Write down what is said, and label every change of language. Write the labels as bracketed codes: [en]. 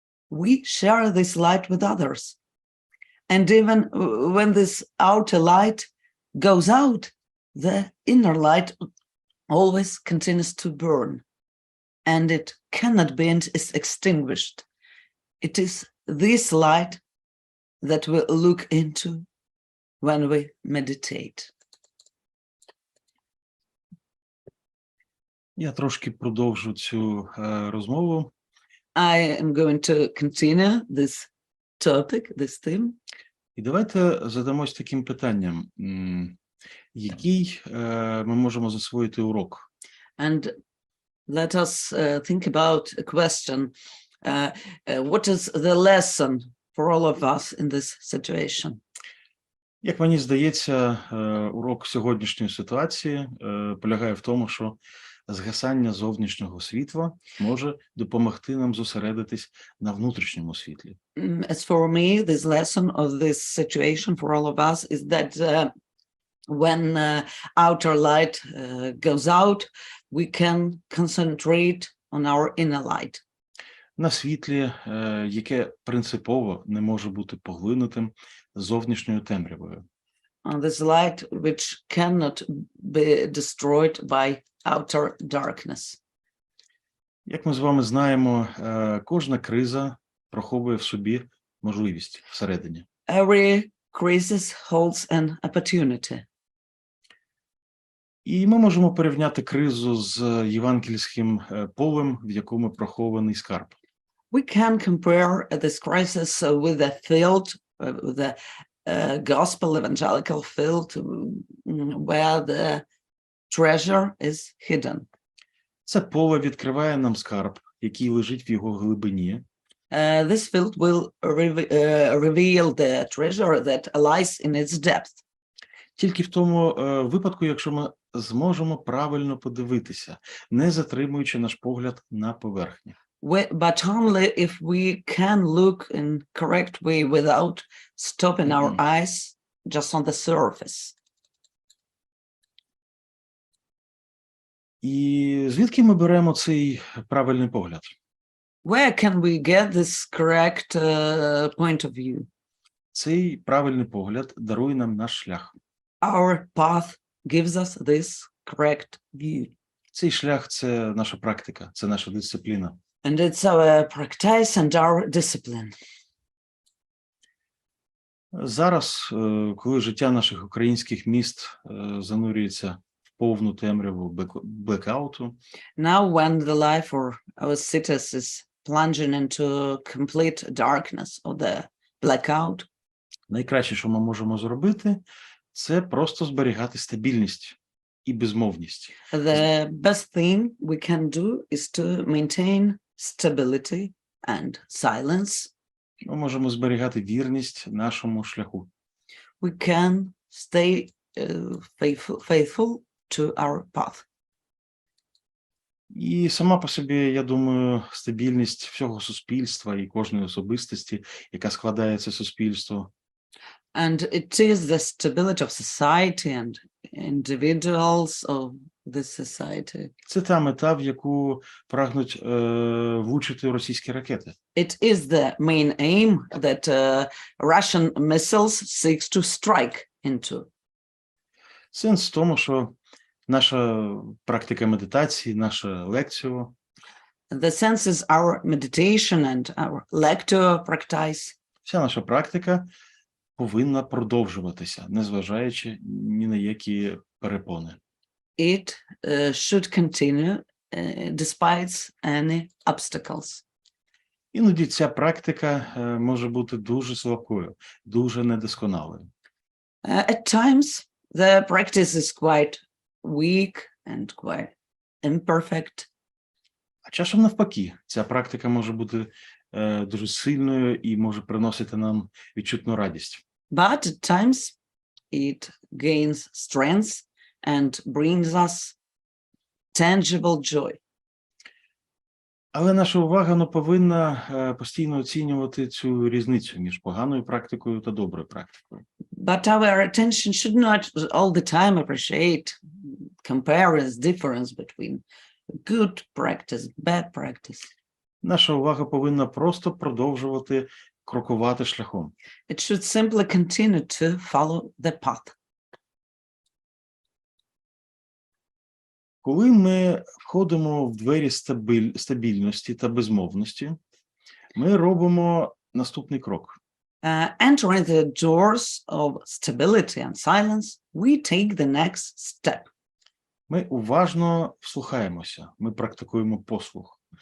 [en] We share this light with others. And even when this outer light goes out, the inner light always continues to burn, and it cannot be extinguished. It is this light that we look into when we meditate. [uk] Я трошки продовжу цю розмову. [en] I am going to continue this topic, this theme. [uk] І давайте задамось таким питанням. Який ми можемо засвоїти урок? [en] And let us think about a question. What is the lesson for all of us in this situation? [uk] Як мені здається, урок сьогоднішньої ситуації полягає в тому, що згасання зовнішнього світла може допомогти нам зосередитись на внутрішньому світлі. [en] As for me, this lesson of this situation for all of us is that when outer light goes out, we can concentrate on our inner light. [uk] На світлі, яке принципово не може бути поглинутим зовнішньою темрявою. [en] On this light which cannot be destroyed by outer darkness. [uk] Як ми з вами знаємо, кожна криза приховує в собі можливість всередині. [en] Every crisis holds an opportunity. [uk] І ми можемо порівняти кризу з євангельським полем, в якому прихований скарб. [en] We can compare this crisis with the field, with the gospel evangelical field, where the treasure is hidden. [uk] Це поле відкриває нам скарб, який лежить в його глибині. [en] This field will reveal the treasure that lies in its depth. [uk] Тільки в тому випадку, якщо ми зможемо правильно подивитися, не затримуючи наш погляд на поверхні. [en] But only if we can look in correct way without stopping our eyes just on the surface. [uk] І звідки ми беремо цей правильний погляд? [en] Where can we get this correct point of view? [uk] Цей правильний погляд дарує нам наш шлях. [en] Our path gives us this correct view. [uk] Цей шлях – це наша практика, це наша дисципліна. [en] And it's our practice and our discipline. [uk] Зараз, коли життя наших українських міст занурюється в повну темряву блекауту, [en] Now when the life of our cities is plunging into complete darkness of the blackout, [uk] найкраще, що ми можемо зробити, це просто зберігати стабільність і безмовність. [en] the best thing we can do is to maintain stability and silence. [uk] Ми можемо зберігати вірність нашому шляху. [en] We can stay faithful to our path. [uk] І сама по собі, я думаю, стабільність всього суспільства і кожної особистості, яка складає це суспільство, [en] And it is the stability of society and individuals of this society. [uk] це та мета, в яку прагнуть влучити російські ракети. [en] It is the main aim that Russian missiles seeks to strike into. [uk] Сенс в тому, що наша практика медитації, наша лекція, [en] The sense is our meditation and our lecture practice. [uk] вся наша практика повинна продовжуватися, незважаючи ні на які перепони. [en] It should continue despite any obstacles. [uk] Іноді ця практика може бути дуже слабкою, дуже недосконалою. [en] At times, the practice is quite weak and quite imperfect. [uk] А часом навпаки, ця практика може бути дуже сильною і може приносити нам відчутну радість. [en] But at times, it gains strength and brings us tangible joy. [uk] Але наша увага не повинна постійно оцінювати цю різницю між поганою практикою та доброю практикою. [en] But our attention should not all the time appreciate, compare this difference between good practice, bad practice. [uk] Наша увага повинна просто продовжувати крокувати шляхом. [en] It should simply continue to follow the path. [uk] Коли ми входимо в двері стабільності та безмовності, ми робимо наступний крок. [en] Entering the doors of stability and silence, we take the next step. [uk] Ми уважно вслухаємося, ми практикуємо послух.